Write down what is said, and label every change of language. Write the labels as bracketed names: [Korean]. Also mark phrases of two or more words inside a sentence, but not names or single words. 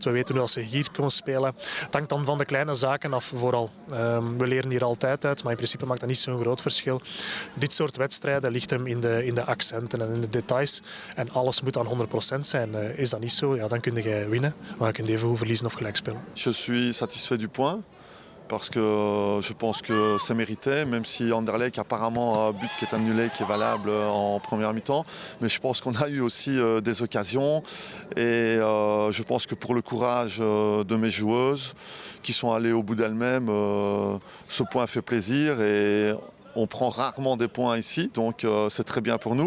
[Dutch] We weten hoe dat ze hier komen spelen. Het hangt dan van de kleine zaken af vooral. We leren hier altijd uit, maar in principe maakt dat niet zo'n groot verschil. Dit soort wedstrijden ligt hem in de accenten en in de details. En alles moet aan 100% zijn. Is dat niet zo, ja, dan kun je winnen. Maar je kunt even goed verliezen of gelijk spelen. [French] Je suis satisfait du point. Parce que je pense que c'est mérité, même si Anderlecht apparemment a un but qui est annulé, qui est valable en première mi-temps. Mais je pense qu'on a eu aussi des occasions et je pense que pour le courage de mes joueuses qui sont allées au bout d'elles-mêmes, ce point fait plaisir et on prend rarement des points ici, donc c'est très bien pour nous.